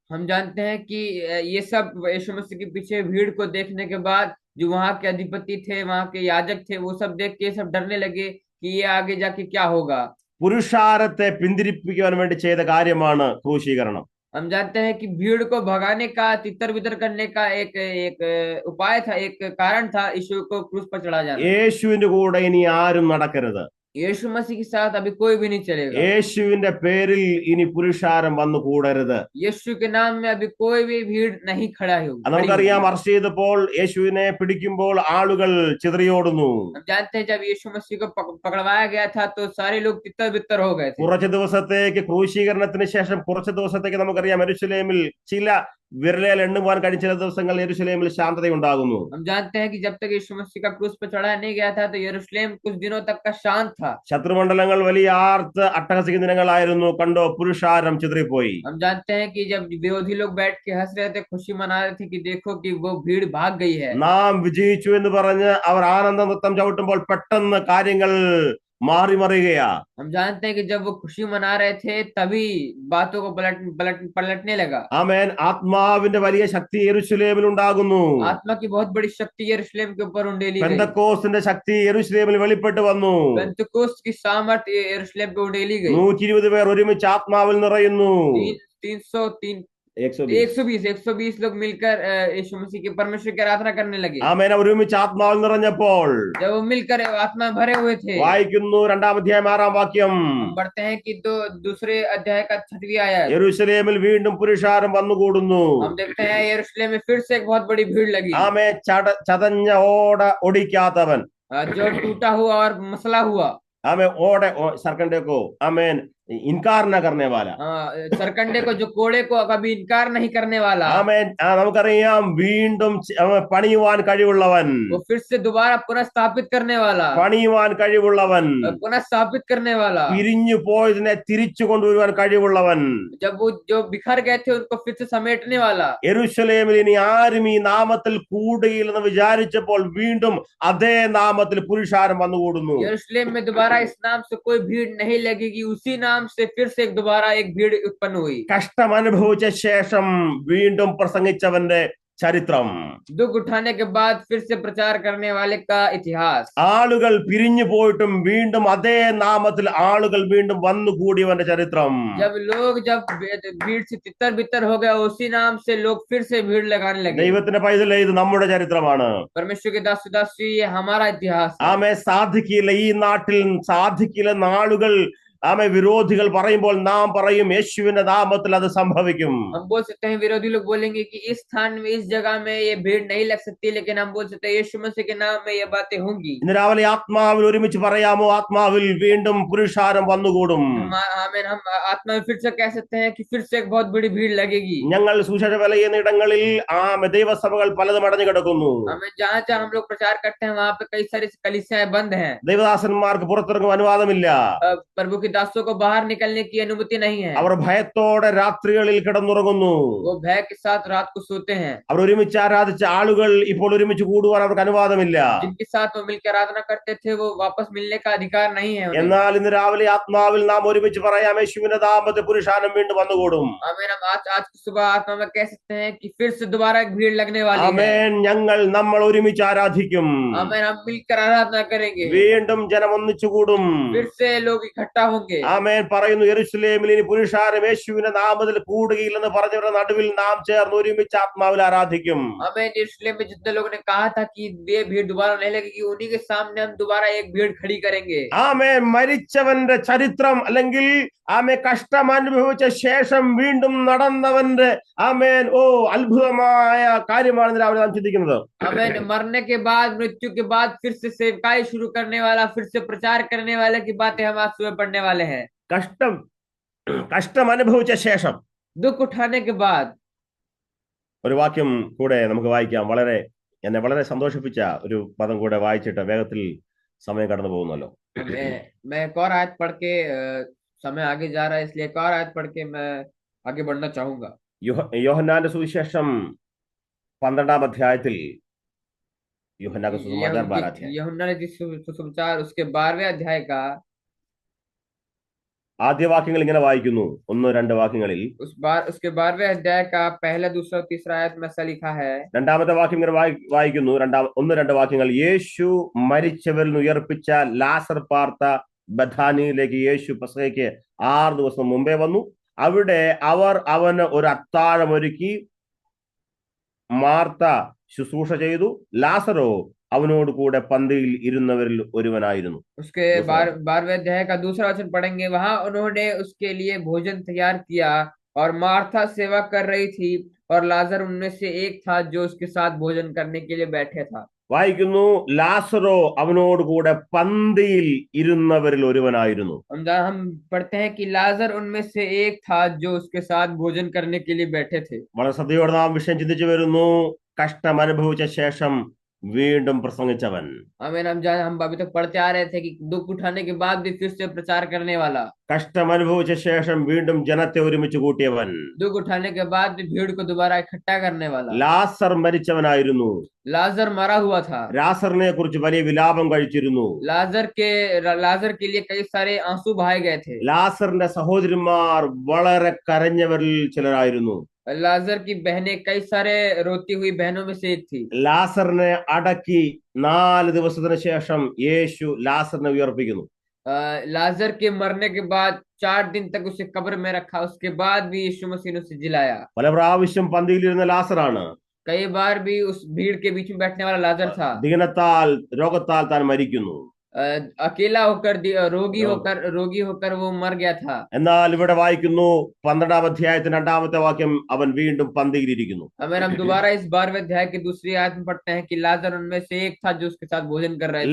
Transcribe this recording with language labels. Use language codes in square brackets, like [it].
[hi] हम जानते हैं कि ये सब यीशु मसीह के पीछे भीड़ को देखने के बाद जो वहां के अधिपति थे, वहां के याजक थे, वो सब देख के सब डरने लगे कि ये आगे जाके क्या होगा। [ml] പുരുഷാരത്തെ പിന്തിരിപ്പിക്കുവാൻ വേണ്ടി ചെയ്ത കാര്യമാണ് ക്രൂശീകരണം. [hi] हम जानते हैं कि भीड़ को भगाने का, तितर बितर करने का एक उपाय था, एक कारण था यीशु को क्रूस पर चढ़ा जाना। [ml] യേശുവിന്റെ കൂടെ ഇനി ആരും നടക്കരുത്. [hi] यीशु मसीह के साथ अभी कोई भी नहीं चलेगा। [ml] യേശുവിന്റെ പേരിൽ ഇനി പുരുഷാരം വന്നു കൂടരുത്. [hi] यीशु के नाम में अभी कोई भी भीड़ नहीं खड़ा होगी। [ml] നമുക്കറിയാം അറസ്റ്റ് ചെയ്തപ്പോൾ യേശുവിനെ പിടിക്കുമ്പോൾ ആളുകൾ ചിതറിയോടുന്നു. [hi] हम जानते हैं जब यीशु मसीह को पकड़वाया गया था तो सारे लोग तितर बितर हो गए थे। [ml] കുറച്ച് ദിവസത്തേക്ക് ക്രൂശീകരണത്തിന് ശേഷം കുറച്ച് ദിവസത്തേക്ക് നമുക്കറിയാം യെരൂശലേമിൽ ചില വിരലിൽ എണ്ണുവാൻ കഴിഞ്ഞ ചില ദിവസങ്ങൾ യെരൂശലേമിൽ ശാന്തത ഉണ്ടാകുന്നു. [hi] हम जानते हैं कि जब तक यीशु मसीह का क्रूस पर चढ़ाया नहीं गया था तो यरूशलेम कुछ दिनों तक का शांत था। [ml] ശത്രുമണ്ഡലങ്ങൾ വലിയ ആർത്ത് അട്ടഹസിക്കുന്ന ദിനങ്ങളായിരുന്നു. കണ്ടോ, പുരുഷാരം ചിതറിപ്പോയി. [hi] हम जानते हैं कि जब विरोधी लोग बैठ के हंस रहे थे, खुशी मना रहे थे कि देखो कि वो भीड़ भाग गई है। [ml] നാം വിജയിച്ചു എന്ന് പറഞ്ഞ് അവർ ആനന്ദ നൃത്തം ചവിട്ടുമ്പോൾ പെട്ടെന്ന് കാര്യങ്ങൾ മാറി മറിയുകയാ. [hi] हम जानते हैं कि जब वो खुशी मना रहे थे तभी बातों को पलटने लगा। [ml] ആമേൻ. ആത്മാവിന്റെ വലിയ ശക്തി യെരൂശലേമിൽ ഉണ്ടാകുന്നു. [hi] आत्मा की बहुत बड़ी शक्ति यरूशलेम के ऊपर उंडेली गई। [ml] പെന്തക്കോസ്തിന്റെ ശക്തി യെരൂശലേമിൽ വെളിപ്പെട്ടു വന്നു. [hi] पेंतुकोस्त की सामर्थ यरूशलेम पे उंडेली गई। [ml] 120 പേർ ഒരുമിച്ച് ആത്മാവിൽ നിറയുന്നു. [hi] 120 लोग मिलकर यीशु मसीह के परमेश्वर की आराधना करने लगे। [ml] ആമേൻ. ഒരുമിച്ച് ആത്മാവിൽ നിറഞ്ഞപ്പോൾ [hi] जब वो मिलकर आत्मा भरे हुए थे, [ml] വായിക്കുന്നു 2-ാം അധ്യായം 6-ാം വാക്യം, [hi] बढ़ते हैं कि दूसरे अध्याय का 6वीं आयत, [ml] യെരൂശലേമിൽ വീണ്ടും പുരുഷാരം വന്നുകൂടുന്നു. [hi] हम देखते हैं यरूशलेम में फिर से एक बहुत बड़ी भीड़ लगी। [ml] ആമേ. ചതഞ്ഞ ഓട ഒടിക്കാത്തവൻ, [hi] जो टूटा हुआ और मसला हुआ, ആമേ, सरकंडे को आमेन इनकार न करने वाला, सरकंडे को, जो कोड़े को कभी इनकार नहीं करने वाला, [ml] ആമേൻ. നമുക്കറിയാം വീണ്ടും പണിയുവാൻ കഴിവുള്ളവൻ, [hi] वो फिर से दोबारा पुनः स्थापित करने वाला, [ml] പണിയുവാൻ കഴിവുള്ളവൻ, [hi] पुनः स्थापित करने वाला, [ml] പിരിഞ്ഞു പോയതിനെ തിരിച്ചു കൊണ്ടുവരുവാൻ കഴിവുള്ളവൻ, [hi] जब वो जो बिखर गए थे उनको फिर से समेटने वाला। [ml] യെരൂശലേമിൽ ഇനി ആരും ഈ നാമത്തിൽ കൂടുകയില്ലെന്ന് വിചാരിച്ചപ്പോൾ വീണ്ടും അതേ നാമത്തിൽ പുരുഷാരം വന്നുകൂടുന്നു. [hi] यरूशलेम में दोबारा इस नाम से कोई भीड़ नहीं लगेगी, उसी नाम से फिर से दोबारा एक भीड़ उत्पन्न हुई। [ml] കഷ്ടം അനുഭവിച്ച ശേഷം വീണ്ടും പ്രസംഗിച്ചവന്റെ ചരിത്രം. [hi] दुख उठाने के बाद फिर से प्रचार करने वाले का इतिहास. [ml] ആളുകൾ പിരിഞ്ഞു പോയിട്ടും വീണ്ടും അതേ നാമത്തിൽ ആളുകൾ വീണ്ടും വന്നുകൂടിയവന്റെ ചരിത്രം. [hi] जब भीड़ से तितर बितर हो गया, उसी नाम से लोग फिर से भीड़ लगाने लगे. [ml] ദൈവത്തിന്റെ പൈതലേ, ഇത് നമ്മുടെ ചരിത്രമാണ്. [hi] परमेश्वर के दास दासी, ये हमारा इतिहास है. [ml] ആമേ സാധിക്കില്ല, ഈ നാട്ടിൽ സാധിക്കില്ല നാളുകൾ ആമേ വിരോധികൾ പറയുമ്പോൾ നാം പറയും യേശുവിന്റെ നാമത്തിൽ അത് സംഭവിക്കും. [hi] हम बोल सकते हैं, विरोधी लोग बोलेंगे कि इस स्थान में, इस जगह में ये भीड़ नहीं लग सकती, लेकिन हम बोल सकते हैं यीशु मसीह के नाम में ये बातें होंगी. [ml] ഇന്ന് രാവിലെ ആത്മാവിൽ ഒരുമിച്ച് പറയാമോ, ആത്മാവിൽ വീണ്ടും പുരുഷാരം വന്നുകൂടും. [hi] हम आत्मा में फिर से कह सकते हैं कि फिर से एक बहुत बड़ी भीड़ लगेगी. [ml] ഞങ്ങൾ സുവിശേഷ വേല ചെയ്യുന്ന ഇടങ്ങളിൽ ദൈവസഭകൾ പലതും അടഞ്ഞു കിടക്കുന്നു. [hi] हमें जहाँ जहाँ हम लोग प्रचार करते हैं, वहाँ पे कई सारी कलीसियाएं बंद हैं. [ml] ദൈവദാസന്മാർക്ക് പുറത്തിറങ്ങും അനുവാദമില്ല. [hi] प्रभु के दासों को बाहर निकलने की अनुमति नहीं है. [ml] അവർ ഭയത്തോടെ രാത്രികളിൽ കിടന്നുറങ്ങുന്നു. [hi] वो भय के साथ रात को सोते हैं. [ml] അവർ ഒരുമിച്ച് ആരാധിച്ച ആളുകൾ ഇപ്പോൾ ഒരുമിച്ച് കൂടുവാൻ അവർക്ക് അനുവാദമില്ല. [hi] जिनके साथ वो मिलकर आराधना करते थे, वो वापस मिलने का अधिकार नहीं है. [ml] എന്നാൽ ഇന്ന് രാവിലെ ആത്മാവിൽ നാം ഒരുമിച്ച് പറയാം, യേശുവിന്റെ നാമത്തിൽ പുരുഷാരം വീണ്ടും വന്നുകൂടും. [hi] आमीन. हम आज की सुबह आत्मा में कह सकते हैं कि फिर से दोबारा एक भीड़ लगने वाली है. [ml] ആമേൻ. നമ്മൾ ഒരുമിച്ച് ആരാധിക്കും. [hi] आमीन. हम मिलकर आराधना करेंगे. [ml] വീണ്ടും ജനം ഒന്നിച്ചു കൂടും. [hi] फिर से लोग इकट्ठा होंगे. [ml] ആമേൻ. പറയുന്നു, യെരൂശലേമിൽ ഇനി പുരുഷാരം യേശുവിന്റെ നാമത്തിൽ കൂടുകയില്ലെന്ന് പറഞ്ഞവരുടെ നടുവിൽ നാം ചേർന്ന് ഒരുമിച്ച് ആത്മാവിൽ ആരാധിക്കും. [hi] आमीन. यरूशलेम में जितने लोगों ने कहा था कि ये भीड़ दोबारा नहीं लगेगी, उन्हीं के सामने हम दोबारा एक भीड़ खड़ी करेंगे. [ml] ആമേൻ. മരിച്ചവന്റെ ചരിത്രം അല്ലെങ്കിൽ കഷ്ടം അനുഭവിച്ച ശേഷം വീണ്ടും നടന്നവന്റെ അത്ഭുതമായ കാര്യമാണ് രാവിലെ നാം ചിന്തിക്കുന്നത്. [hi] आमीन. मरने के बाद, मृत्यु के बाद फिर से सेवकाई शुरू करने वाला, फिर से प्रचार करने वाले की बातें हम आज सुबह पढ़ने वाले हैं. [ml] കഷ്ടം അനുഭവിച്ച ശേഷം, [hi] दुख उठाने के बाद. [ml] ഒരു വാക്യം കൂടെ നമുക്ക് വായിക്കാം. എന്നെ വളരെ സന്തോഷിപ്പിച്ച ഒരു പദം കൂടെ വായിച്ചിട്ട് വേഗത്തിൽ സമയം കടന്നു പോകുന്നല്ലോ. [hi] मैं एक और आयत पढ़ के, समय आगे जा रहा है, इसलिए एक और आयत पढ़ के मैं आगे बढ़ना चाहूंगा. [ml] യോഹന്നാന്റെ സുവിശേഷം 12-ാം അധ്യായത്തിൽ, [hi] यूहन्ना का सुसमाचार 12 अध्याय, यूहन्ना ने सुसमाचार उसके 12वें अध्याय का [ml] ആദ്യ വാക്യങ്ങൾ ഇങ്ങനെ വായിക്കുന്നു. 1-2 വാക്യങ്ങളിൽ उसके 12वें अध्याय का पहला, दूसरा और तीसरा आयत में ऐसा लिखा है. രണ്ടാമത്തെ വാക്യം ഇങ്ങനെ വായിക്കുന്നു. 1-2 വാക്യങ്ങൾ. യേശു മരിച്ചവരിൽ നിന്ന് ഉയർപ്പിച്ച ലാസർ പാർത്ത ബഥാനിയിലേക്ക് യേശു പെസഹയ്ക്ക് 6 ദിവസം മുമ്പേ വന്നു. അവിടെ അവർ അവന് ഒരു അത്താഴം ഒരുക്കി. മാർത്ത ശുശ്രൂഷ ചെയ്തു. ലാസറോ അവനോട് കൂടെ പന്തിയിൽ ഇരുന്നവരിൽ ഒരുവനായിരുന്നു. [hi] उसके 12वें अध्याय का दूसरा वचन पढ़ेंगे. वहां उन्होंने उसके लिए भोजन तैयार किया और मार्था सेवा कर रही थी और लाजर उनमें से एक था जो उसके साथ भोजन करने के लिए बैठे था. [ml] വായിക്കുന്നു, ലാസറോ അവനോട് കൂടെ പന്തിയിൽ ഇരുന്നവരിൽ ഒരുവനായിരുന്നു. [hi] हम पढ़ते हैं कि लाजर उनमें से एक था जो उसके साथ भोजन करने के लिए बैठे थे. [ml] വളരെ ശ്രദ്ധയോടെ നാം വിഷയം ചിന്തിച്ചു വരുന്നു. കഷ്ടം അനുഭവിച്ച ശേഷം വീണ്ടും പ്രസംഗിച്ചവൻ. [hi] हम अभी तक पढ़ते आ रहे थे कि दुख उठाने के बाद भी फिर से प्रचार करने वाला. [ml] കഷ്ടം അനുഭവിച്ച ശേഷം വീണ്ടും ജനത്തെ ഒരുമിച്ച് കൂട്ടിയവൻ. [hi] दुख उठाने के बाद भी भीड़ को दोबारा इकट्ठा करने वाला. [ml] ലാസർ മരിച്ചവനായിരുന്നു. [hi] लाजर मरा हुआ था. [ml] ലാസറിനെ കുറിച്ച് വലിയ വിലാപം കഴിച്ചിരുന്നു. [hi] लाजर के लिए कई सारे आंसू बहाए गए थे. [ml] ലാസറിന്റെ സഹോദരിമാർ വളരെ കരഞ്ഞവരിൽ ചിലരായിരുന്നു. [hi] लाजर की बहनें कई सारे रोती हुई बहनों में से एक थी. [ml] ലാസറിനെ അടക്കി 4 ദിവസത്തിന് ശേഷം യേശു ലാസറിനെ ഉയർപ്പിക്കുന്നു. [hi] लाजर के मरने के बाद 4 दिन तक उसे कब्र में रखा. उसके बाद भी यीशु मसीह ने उसे जिलाया. [ml] പല പ്രാവശ്യം പന്തിയിലിരുന്ന ലാസറാണ്. [hi] कई बार भी उस भीड़ के बीच में बैठने वाला लाजर था. [ml] ദീനത്താൽ രോഗത്താൽ താൻ മരിക്കുന്നു. [hi] अकेला होकर, रोगी होकर वो मर गया था. [ml] എന്നാൽ ഇവിടെ വായിക്കുന്നു 12-ാം അധ്യായത്തിന്റെ 2-ാമത്തെ വാക്യം, അവൻ വീണ്ടും പന്തിയിലിരിക്കുന്നു. [hi] हम दोबारा इस 12वें अध्याय की दूसरी आयत में पढ़ते हैं कि लाजर उनमें से एक था जो उसके साथ भोजन कर रहे थे.